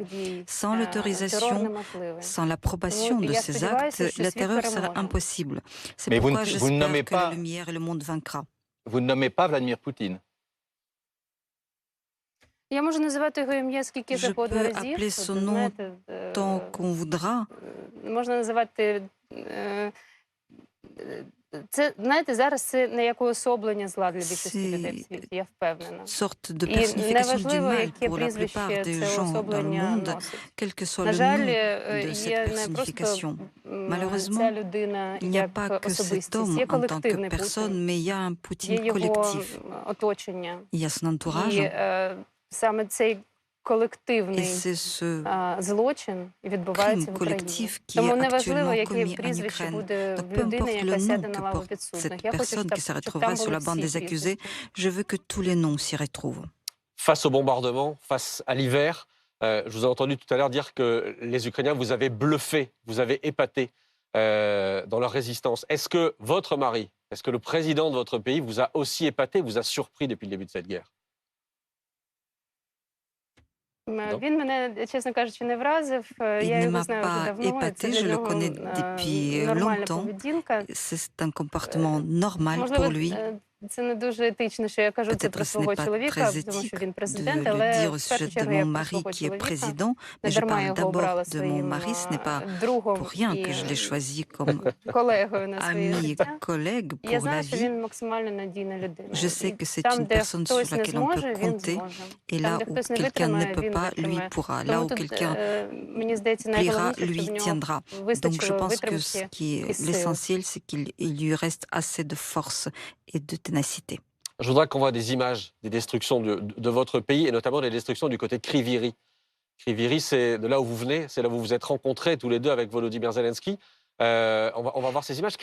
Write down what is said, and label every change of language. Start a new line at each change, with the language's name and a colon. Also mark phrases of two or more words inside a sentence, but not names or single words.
French: Sans l'autorisation, sans l'approbation de ces actes, la terreur sera impossible. C'est pourquoi j'espère que la lumière et le monde vaincra. Vous ne nommez pas Vladimir Poutine? Je peux appeler son nom tant qu'on voudra.
Ukrainian: Це, знаєте, зараз це не як уособлення зла для більшості людей в світі, я впевнена. І неважливо, яке прізвище це уособлення носить. На жаль, є не просто ця людина як особистість, є колективний Путін, є його оточення. І саме цей колективний злочин відбувається в Україні. Тому неважливо, яке прізвище буде в людини, яка сяде на лаву підсудних. Я хочу, щоб там були всі прізвища.
French: Je veux que tous les noms s'y retrouvent. Face au bombardement, face à l'hiver, je vous ai entendu tout à l'heure dire que les Ukrainiens vous avez bluffé, vous avez épaté dans leur résistance. Est-ce que votre mari, est-ce que le président de votre pays vous a aussi épaté, vous a surpris depuis le début de cette guerre?
Ukrainian: Він мене, чесно кажучи, не вразив. Я його знаю вже давно. Це для нього нормальна поведінка. Можливо, це не дуже етично, що я кажу це про свого чоловіка, тому що він президент, але в першу чергу я про свого чоловіка не дарма його обрала своїм другом і колегою на своє життя. Я знаю, що він максимально надійна людина. Там, де хтось не зможе, він зможе. Там, де хтось не витримає, він витримає. Тому тут, мені здається, найголовніше, що в нього вистачило витримки і сил.
French: L'essentiel, c'est qu'il lui reste assez de force et de ténacité. Je voudrais qu'on voit des images des destructions de votre pays, et notamment des destructions du côté de Kryvyi. Kryvyi, c'est de là où vous venez, c'est là où vous vous êtes rencontrés tous les deux avec Volodymyr Zelensky. On va voir ces images.